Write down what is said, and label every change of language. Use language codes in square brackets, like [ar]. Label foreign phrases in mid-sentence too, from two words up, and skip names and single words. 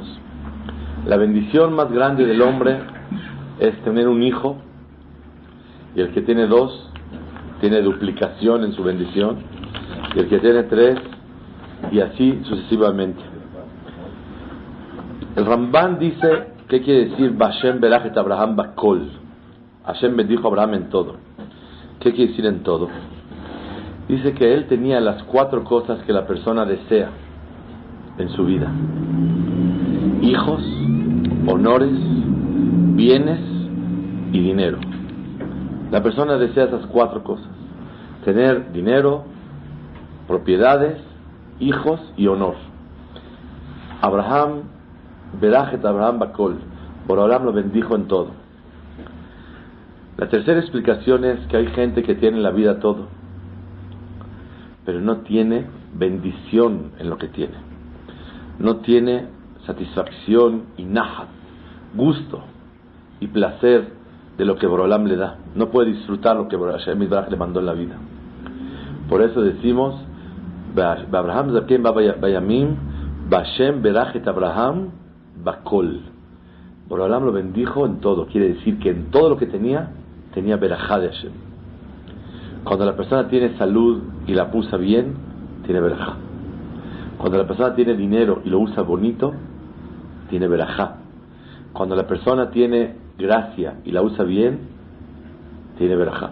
[es] La bendición más grande del hombre es tener un hijo, y el que tiene dos tiene duplicación en su bendición, y el que tiene tres, y así sucesivamente. El Ramban dice, ¿qué quiere decir [he] וה׳ ברך את אברהם בכל? [es] Hashem bendijo a Abraham en todo. ¿Qué quiere decir en todo? Dice que él tenía las 4 cosas que la persona desea en su vida: hijos, honores, bienes y dinero. La persona desea esas 4 cosas: tener dinero, propiedades, hijos y honor. Abraham, [he] ברך את אברהם בכל, [es] por Abraham lo bendijo en todo. La tercera explicación es que hay gente que tiene en la vida todo, pero no tiene bendición en lo que tiene. No tiene satisfacción y nahat, gusto y placer de lo que Borolam le da. No puede disfrutar lo que Hashem le mandó en la vida. Por eso decimos [he] אברהם זקן בא בימים וה׳ ברך את אברהם בכל. [es] Borolam lo bendijo en todo. Quiere decir que en todo lo que tenía berajá de Hashem. Cuando la persona tiene salud y la usa bien, tiene berajá. Cuando la persona tiene dinero y lo usa bonito, tiene berajá. Cuando la persona tiene gracia y la usa bien, tiene berajá.